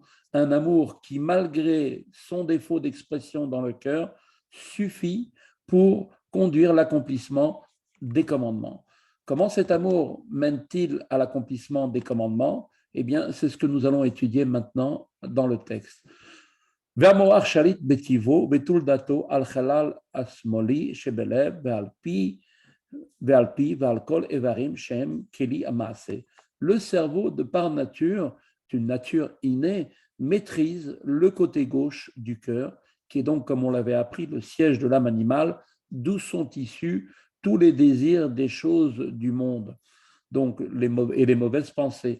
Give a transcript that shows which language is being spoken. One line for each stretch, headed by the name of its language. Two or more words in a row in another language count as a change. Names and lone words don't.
French: Un amour qui, malgré son défaut d'expression dans le cœur, suffit pour conduire l'accomplissement des commandements. Comment cet amour mène-t-il à l'accomplissement des commandements? Eh bien, c'est ce que nous allons étudier maintenant dans le texte.
Hebrew: והמוח שליט בטיבו, בטול דתו על חלל השמאלי שבלב ועל פי ועל כל איברים שהם כלי המעשה.
French: Le cerveau, de par nature, d'une nature innée, maîtrise le côté gauche du cœur, qui est donc, comme on l'avait appris, le siège de l'âme animale, d'où sont issus tous les désirs des choses du monde, donc et les mauvaises pensées.